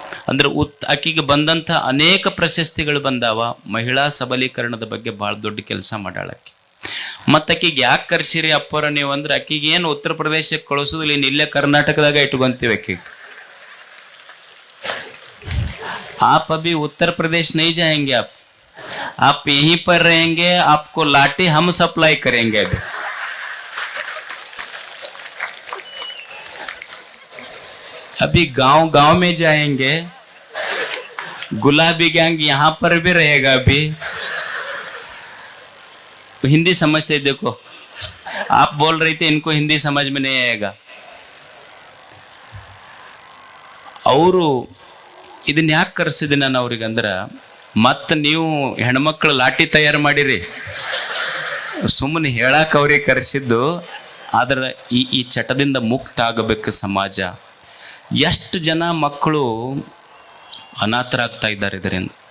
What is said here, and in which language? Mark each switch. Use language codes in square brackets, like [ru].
[kn] ಅಂದ್ರೆ ಆಕಿಗೆ ಬಂದಂಥ ಅನೇಕ ಪ್ರಶಸ್ತಿಗಳು ಬಂದಾವ. ಮಹಿಳಾ ಸಬಲೀಕರಣದ ಬಗ್ಗೆ ಬಹಳ ದೊಡ್ಡ ಕೆಲಸ ಮಾಡ್ಯಾಳಕ್ಕಿ. ಮತ್ತೆ ಆಕಿಗೆ ಯಾಕೆ ಕರ್ಸಿರಿ ಅಪ್ಪರ ನೀವು ಅಂದ್ರೆ, ಆಕಿಗೆ ಏನು ಉತ್ತರ ಪ್ರದೇಶಕ್ಕೆ ಕಳಿಸೋದಿಲ್ಲ, ಇನ್ನು ಇಲ್ಲೇ ಕರ್ನಾಟಕದಾಗ ಇಟ್ಕೊಂತೀವಿ ಆಕಿಗೆ. [hi] आप अभी उत्तर प्रदेश नहीं जाएंगे, आप यहीं पर रहेंगे, आपको लाठी हम सप्लाई करेंगे. अभी अभी गांव में जाएंगे, गुलाबी गैंग यहां पर भी रहेगा. अभी हिंदी समझते, देखो आप बोल रही थे इनको हिंदी समझ में नहीं आएगा. [kn] ಅವರು ಇದನ್ನ ಯಾಕೆ ಕರೆಸಿದೆ ನಾನು ಅವ್ರಿಗೆ ಅಂದ್ರೆ, ಮತ್ತೆ ನೀವು ಹೆಣ್ಮಕ್ಳು ಲಾಠಿ ತಯಾರು ಮಾಡಿರಿ ಸುಮ್ಮನೆ ಹೇಳಕ್ಕೆ ಅವ್ರಿಗೆ ಕರೆಸಿದ್ದು. ಆದ್ರೆ ಈ ಚಟದಿಂದ ಮುಕ್ತ ಆಗಬೇಕು ಸಮಾಜ. ಎಷ್ಟು ಜನ ಮಕ್ಕಳು ಅನಾಥರಾಗ್ತಾ ಇದ್ದಾರೆ ಇದರಿಂದ.